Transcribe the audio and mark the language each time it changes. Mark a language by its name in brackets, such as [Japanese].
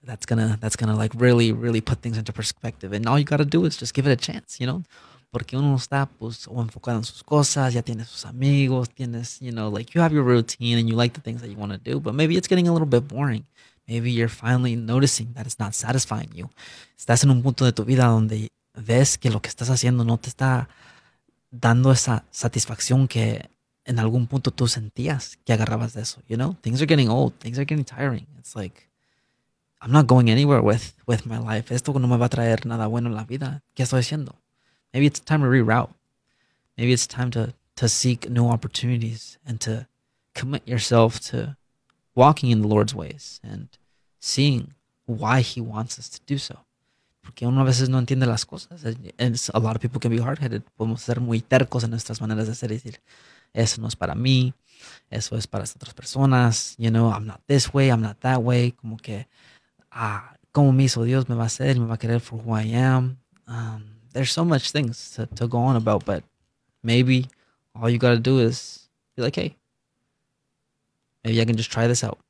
[English] That's gonna like really, really put things into perspective. And all you gotta do is just give it a chance, you know? [Spanish] Porque uno está pues o enfocado en sus cosas, ya tienes sus amigos, tienes, [English] you know, like you have your routine and you like the things that you wanna do, but maybe it's getting a little bit boring. Maybe you're finally noticing that it's not satisfying you. [Spanish] Estás en un punto de tu vida donde ves que lo que estás haciendo no te está dando esa satisfacción que en algún punto tú sentías que agarrabas de eso, you know? [English] Things are getting old, things are getting tiring. It's like, I'm not going anywhere with my life. [Spanish] Esto no me va a traer nada bueno en la vida. ¿Qué estoy haciendo? [English] Maybe it's time to reroute. Maybe it's time to seek new opportunities and to commit yourself to walking in the Lord's ways and seeing why He wants us to do so. [Spanish] Porque uno a veces no entiende las cosas. [English] And a lot of people can be hard-headed. [Spanish] Podemos ser muy tercos en nuestras maneras de ser y decir, eso no es para mí, eso es para estas otras personas. [English] You know, I'm not this way, I'm not that way. [Spanish] Como que, ah, ¿cómo me hizo Dios? Me va a hacer, me va a querer [English] for who I am. There's so much things to go on about, but maybe all you gotta do is be like, hey, maybe I can just try this out.